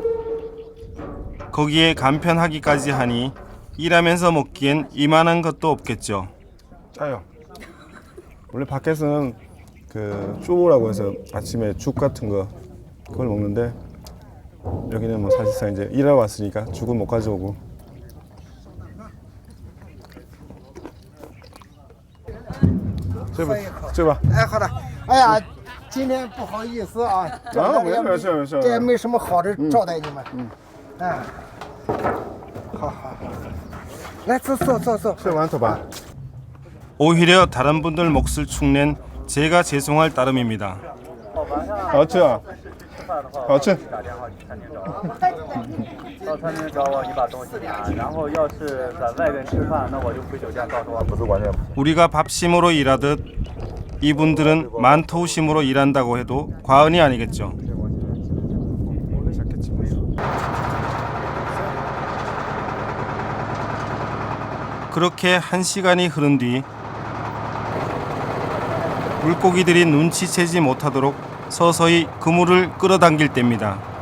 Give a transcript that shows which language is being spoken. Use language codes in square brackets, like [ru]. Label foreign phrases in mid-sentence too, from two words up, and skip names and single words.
[ko] 거기에 간편하기까지 하니 일하면서 먹기엔 이만한 것도 없겠죠. 짜요. 원래 밖에서는 그 쪼라고 해서 아침에 죽 같은 거 그걸 먹는데 여기는 뭐 사실상 이제 일하러 왔으니까 죽은 못 가져오고. [zh] 这吧。哎，好的。哎呀，今天不好意思啊，没事。这也没什么好的招待你们。哎，好，来坐。吃馒头吧。 [ko] 오히려 다른 분들 몫을 축낸 제가 죄송할 따름입니다. [zh] 好吃啊，好吃。到餐厅找我，你把东西拿。然后要是在外边吃饭，那我就回酒店告诉我。不是关键。 [ko] 우리가 밥심으로 일하듯 이분들은 만토우심으로 일한다고 해도 과언이 아니겠죠. 그렇게 1시간이 흐른 뒤 물고기들이 눈치채지 못하도록 서서히 그물을 끌어당길 때입니다.